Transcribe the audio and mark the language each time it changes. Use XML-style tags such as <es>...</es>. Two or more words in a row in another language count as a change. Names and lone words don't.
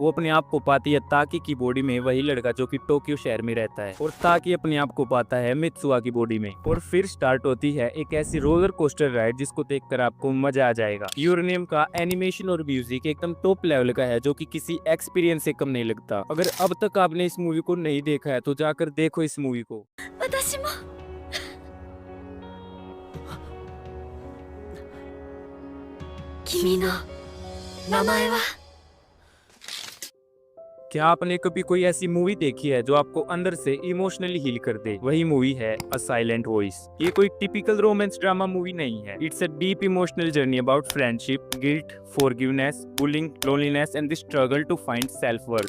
<hi>वो अपने आप को पाती है ताकी की बॉडी में, वही लड़का जो कि टोक्यो शहर में रहता है, और ताकी अपने आप को पाता है मित्सुआ की बॉडी में। और फिर स्टार्ट होती है एक ऐसी</hi> <en>roller coaster ride</en> <hi>जिसको देखकर आपको मजा आ जाएगा। योर नेम का एनिमेशन और म्यूजिक एकदम</hi> <en>top level</en> <hi>का है, जो कि किसी एक्सपीरियंस से कम नहीं लगता। अगर अब तक आपने इस मूवी को नहीं देखा है तो जाकर देखो इस मूवी को।</hi> <ja>私も君の名前は</ja> <hi>क्या आपने कभी कोई ऐसी मूवी देखी है जो आपको अंदर से</hi> <en>emotionally heal</en> <hi>कर दे? वही मूवी है अ साइलेंट वॉइस। ये कोई</hi> <en>typical romance drama movie</en> <hi>नहीं है।</hi> <en>It's a deep emotional journey about friendship, guilt, forgiveness, bullying, loneliness and the struggle to find self worth.</en>